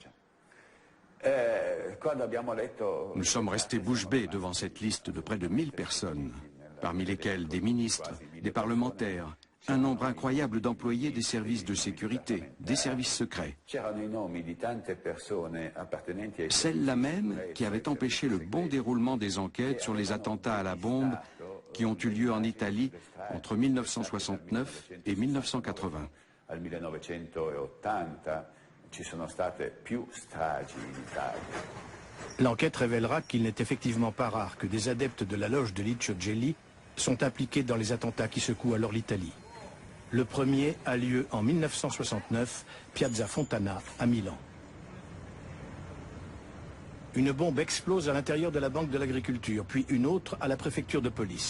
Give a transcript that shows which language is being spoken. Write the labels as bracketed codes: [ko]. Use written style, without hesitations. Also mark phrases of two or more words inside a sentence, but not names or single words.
[fr] Nous sommes restés bouche bée devant cette liste de près de 1000 personnes, parmi lesquelles des ministres, des parlementaires, un nombre incroyable d'employés des services de sécurité, des services secrets. Celle-là même qui avait empêché le bon déroulement des enquêtes sur les attentats à la bombe qui ont eu lieu en Italie entre 1969 et 1980. [it] al 1980 ci sono state più stragi in Italia. [fr] L'enquête révélera qu'il n'est effectivement pas rare que des adeptes de la loge de Licio Gelli sont impliqués dans les attentats qui secouent alors l'Italie. Le premier a lieu en 1969, Piazza Fontana, à Milan. Une bombe explose à l'intérieur de la Banque de l'Agriculture, puis une autre à la préfecture de police.